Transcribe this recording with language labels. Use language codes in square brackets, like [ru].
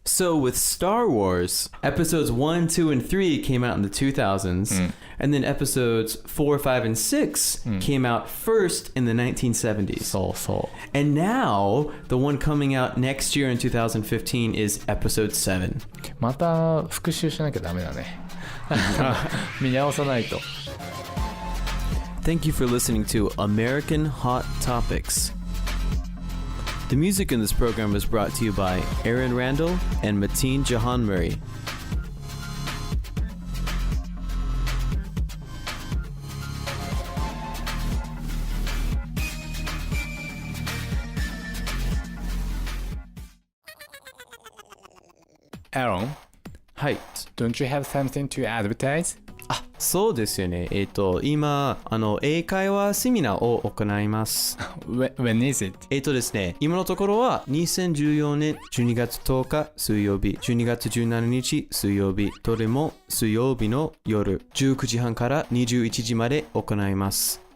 [en] So with Star Wars, episodes 1, 2, and 3 came out in the 2000s, and then episodes 4, 5, and 6 came out first in the 1970s. [ja] そう。 [en] And now, the one coming out next year in 2015 is episode 7. [ja] また復習しなきゃダメだね。見直さないと。 [en] Thank you for listening to American Hot Topics. The music in this program is brought to you by Aaron Randall and Mateen Jahan Murray. Aaron, [ja] はい。 [en] don't you have something to advertise? [ja] そうですよね。今、英会話セミナーを行います。 [en] When is it? [ja] ですね、今のところは2014年12月10日水曜日、12月17日水曜日、どれも水曜日の夜19時半から21時まで行います。